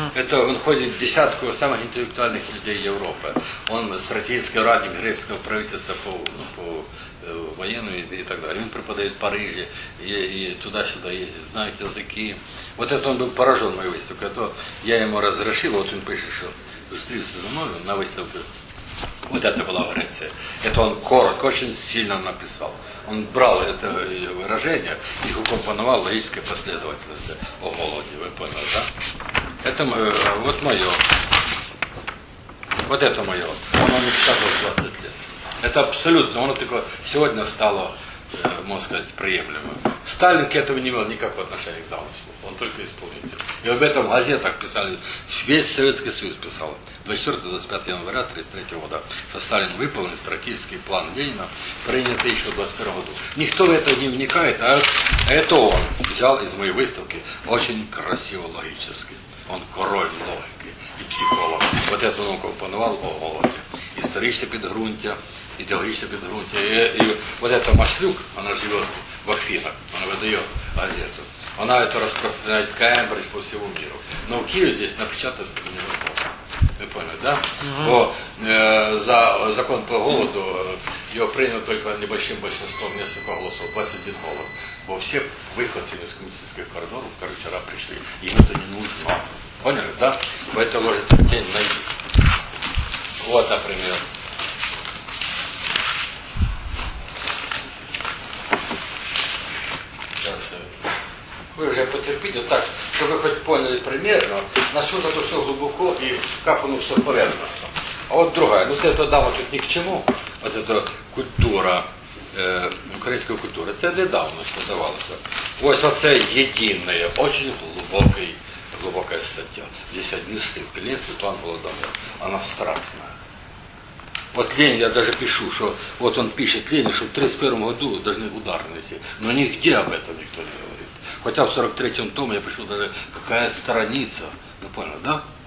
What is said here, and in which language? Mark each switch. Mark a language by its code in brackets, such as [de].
[uk] Це він ходить в десятку самих інтелектуальних людей Європи. Він стратегічний радник грецького правительства по воєнному і так далі. Він припадає в Парижі і туди-сюди їздить, знає язики. От це він був поражений моєю виставкою. То я йому розрішив, от він пише, що зустрівся зі мною на виставку. От це була Греція. Це він коротко, дуже сильно написав. [ru] Он брал это выражение и укомпоновал логической последовательности о голоде, вы поняли, да? Это вот мое. Вот это мое. Оно не стало 20 лет. Это абсолютно, оно такое сегодня стало, можно сказать, приемлемым. Сталин к этому не имел никакого отношения к замыслу. Он только исполнитель. И об этом в газетах писали, весь Советский Союз писал. 24-25 января 1933 года, что Сталин выполнил стратегический план Ленина, принятый еще в 21 году. Никто в это не вникает, а это он взял из моей выставки очень красиво логически. Он король логики и психолог. Вот это он укомпоновал о голоде. Историческое подгрунтие, идеологическое подгрунтие. И вот эта Маслюк, она живет в Афинах, она выдает газету. Она это распространяет в Кембридж по всему миру. Но в Киеве здесь напечататься не можно. [uk] Ви поняли, так? Да? Угу. Бо за закон по голоду його прийняв тільки небольшим більшістом несколько голосів, 21 голос. Бо всі виходці з комуністичних коридорів, які вчора прийшли, їм це не потрібно. Поняли, так? Да? Бо це ложиться в тінь на їх. От, наприклад. Ви вже потерпіть так, щоб ви хоч поняли примірно, насунуто все глибоко і капнуло все поверхно. А от друга, ну це та дама тут ні к чому, от ця культура, українська культура, це недавно здавалося. Ось оце єдине, дуже глибока стаття. Десь одні стилки, Лінь Світлан Володимир, вона страшна. От Лінь, я навіть пишу, що от він пише Лінь, що в 31-му году повинні удар нести. Ну нігде [ru] об этом [uk] ніхто не говорить. [ru] Хотя в 43-м томе я пишу даже, какая страница, ну понял, да?